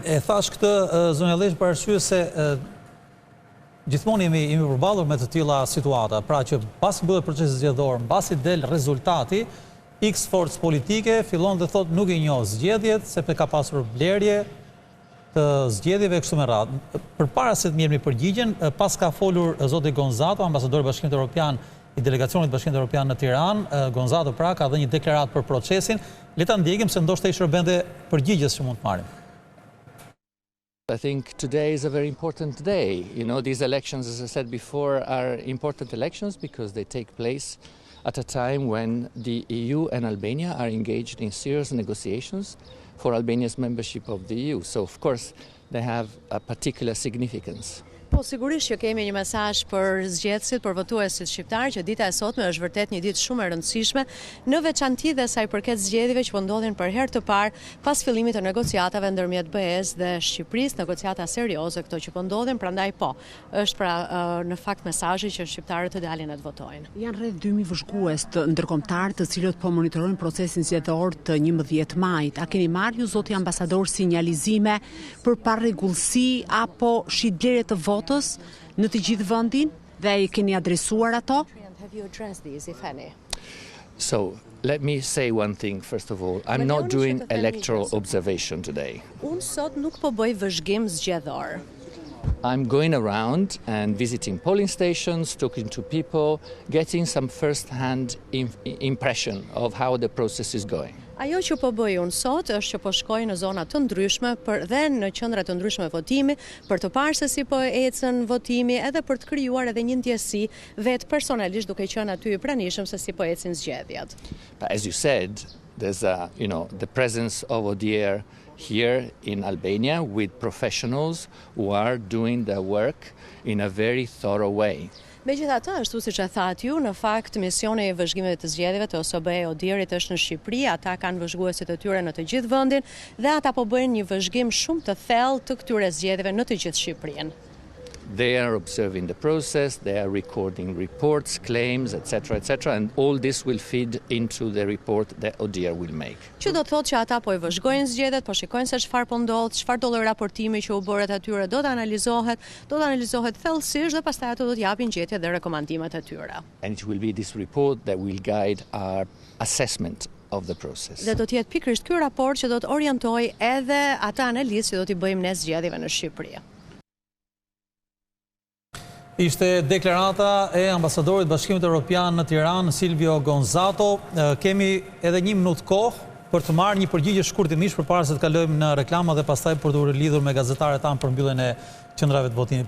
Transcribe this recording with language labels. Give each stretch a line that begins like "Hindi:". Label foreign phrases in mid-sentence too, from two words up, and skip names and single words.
Albanian: E thash këtë, zonja Lesh, për arsye se gjithmonë jemi përballur me të tilla situata, pra që pas mbyllet procesi zgjedhor, mbasi del rezultati, X forcë politike fillon dhe thot nuk i njoh zgjedhjet, sepse ka pasur blerje të zgjedhjeve kështu me radhë. Përpara se të mirëmi përgjigjen, pas ka folur zoti Gonzato, ambasadori i Bashkimit Evropian i delegacionit Bashkimit Evropian në Tiranë, Gonzato pra ka dhënë një deklaratë për procesin. Le ta ndjekim se ndoshta i shërbente përgjigjes që mund të marrim.
English: I think today is a very important day. You know, these elections, as I said before, are important elections because they take place at a time when the EU and Albania are engaged in serious negotiations for Albania's membership of the EU. So, of course, they have a particular significance.
Albanian: Po, sigurisht që kemi një mesazh për zgjedhësit, për votuesit shqiptar, që dita e sotme është vërtet një ditë shumë e rëndësishme, në veçanti dhe sa i përket zgjedhjeve që po ndodhin për herë të parë pas fillimit të negociatave ndërmjet BE-s dhe Shqipërisë, negociata serioze këto që po ndodhin, prandaj po, është pra në fakt mesazhi që shqiptarët të dalin e të votojnë. Janë rreth 2000 vëzhgues të ndërkombëtar të cilët po monitorojnë procesin zgjedhor të 11 majit. A keni marrë ju zoti ambasador sinjalizime për parregullsi apo shitblerje të në të gjithë vendin dhe I keni adresuar ato?
English: So, let me say one thing first of all. I'm not doing electoral observation today.
Albanian: Unë sot nuk po bëj vëzhgim zgjedhor.
English: I'm going around and visiting polling stations, talking to people, getting some first-hand impression of how the process is going.
Albanian: Ajo që po bëj unë sot është që po shkoj në zona të ndryshme dhe në qendra të ndryshme votimi për të parë se si po ecën votimi edhe për të krijuar edhe një ndjesi vetë personalisht duke qenë aty I pranishëm se si po ecin zgjedhjet.
English: But as you said, there's the presence of ODIHR here in Albania with professionals who are doing their work in a very thorough way.
Albanian: Megjithatë, ashtu siç e thatë ju, në fakt misioni I vëzhgimeve të zgjedhjeve të OSBE ODIHR-it është në Shqipëri, ata kanë vëzhguesit e tyre në të gjithë vendin dhe ata po bëjnë një vëzhgim shumë të thellë të këtyre zgjedhjeve në të gjithë Shqipërinë.
English: They are observing the process, they are recording reports, claims, etc., and all this will feed into the report that ODIHR will make.
Albanian: Që do të thotë që ata po I vëzhgojnë zgjedhjet, po shikojnë se çfarë po ndodh, çfarë do lloj raportimi që u bëret atyre do të analizohet thellësisht dhe pastaj ato do të japin gjetje dhe rekomandimet e tyre.
English: And it will be this report that will guide our assessment of the process.
Albanian: Dhe do të jetë pikërisht ky raport që do të orientojë edhe ata analizë që do t'i bëjmë ne zgjedhjeve në Shqipëri. Ishte deklarata e ambasadorit Bashkimit Evropian në Tiranë, Silvio Gonzato. Kemi edhe 1 minutë kohë për të marrë një përgjigje shkurtimisht përpara se të kalojmë në reklama dhe pastaj për të lidhur me gazetarët tanë për mbylljen e qendrave të votimit.